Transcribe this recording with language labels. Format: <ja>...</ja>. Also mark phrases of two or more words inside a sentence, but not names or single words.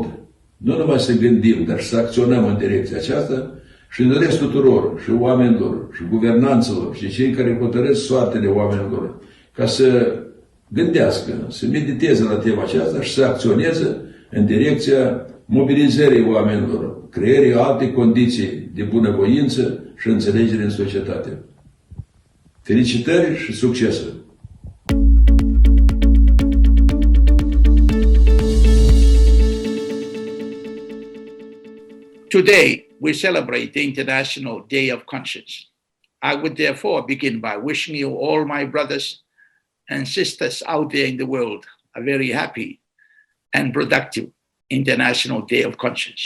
<ro>Nu numai să gândim, dar să acționăm în direcția aceasta și doresc tuturor, și oamenilor, și guvernanților, și cei care hotărăsc soartele oamenilor, ca să gândească, să mediteze la tema aceasta și să acționeze în direcția mobilizării oamenilor, creării alte condiții de bunăvoință și înțelegere în societate. Felicitări și succes!</ro> <en>Today, we celebrate the International Day of Conscience. I would therefore begin by wishing you all, my brothers and sisters out there in the world, a very happy and productive International Day of Conscience.</en>